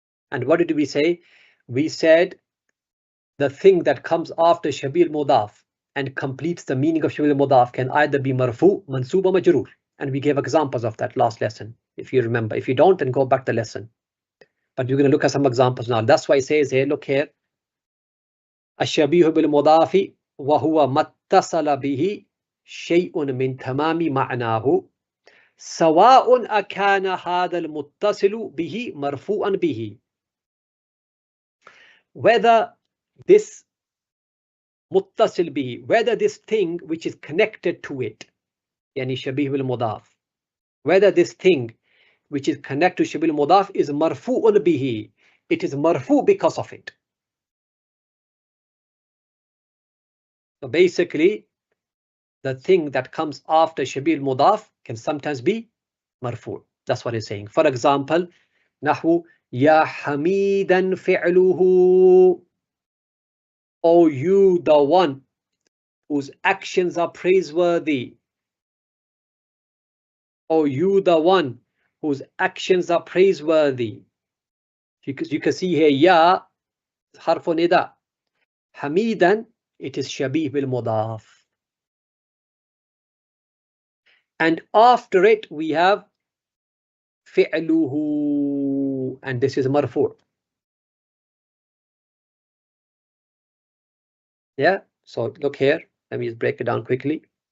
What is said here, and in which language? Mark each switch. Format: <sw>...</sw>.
<en>And what did we say? We said the thing that comes after shabih mudaf and completes the meaning of shabih mudaf can either be marfu, mansub, or majroor. And we gave examples of that last lesson, if you remember. If you don't, then go back to the lesson. But we're going to look at some examples now. That's why it says here, look here.</en> <ar>الشبيه بالمضاف وهو ما اتصل به شيء من تمام معناه. سواء أكان هذا المتصل به مرفوعا به.</ar> <en>Whether this متصل به, whether this thing which is connected to it,</en> <ar>يعني شبيه بالمضاف,</ar> <en>whether this thing which is connected to شبيه المضاف is</en> <ar>مرفوع به,</ar> <en>it is مرفوع because of it. So basically, the thing that comes after شبيه المضاف can sometimes be مرفوع. That's what it's saying. For example,</en> <ar>نحو يا حميدا فعله,</ar> <en>O you the one whose actions are praiseworthy. O you the one whose actions are praiseworthy. Because you can see here</en> <ar>يا حرف نداء.</ar> <en>حميدا, it is</en> <ar>شبيه بالمضاف.</ar> <en>And after it we have فعله, and this is مرفوع. Yeah, so look here, let me just break it down quickly.</en>